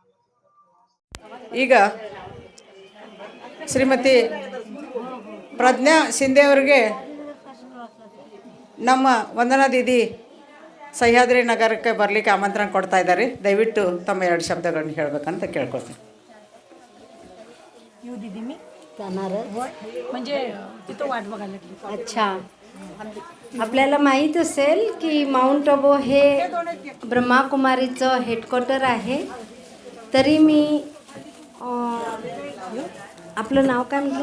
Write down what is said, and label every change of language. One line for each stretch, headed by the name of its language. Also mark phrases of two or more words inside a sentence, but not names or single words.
Kannada: ಈಗ ಶ್ರೀಮತಿ ಪ್ರಜ್ಞಾ ಶಿಂದೆ ಅವರಿಗೆ ನಮ್ಮ ವಂದನಾ ದೀದಿ ಸಹ್ಯಾದ್ರಿ ನಗರಕ್ಕೆ ಬರಲಿಕ್ಕೆ ಆಮಂತ್ರಣ ಕೊಡ್ತಾ ಇದ್ದಾರೆ. ದಯವಿಟ್ಟು ತಮ್ಮ 2 ಶಬ್ದಗಳನ್ನ ಹೇಳಬೇಕಂತ ಕೇಳ್ಕೊತೀನಿ.
Marathi: म्हणजे तिथं वाट बघायला लागली. अच्छा, आपल्याला माहीत असेल की माउंट आबू हे ब्रह्माकुमारीचं हेडक्वार्टर आहे. तरी मी आपलं नाव काय म्हटलं?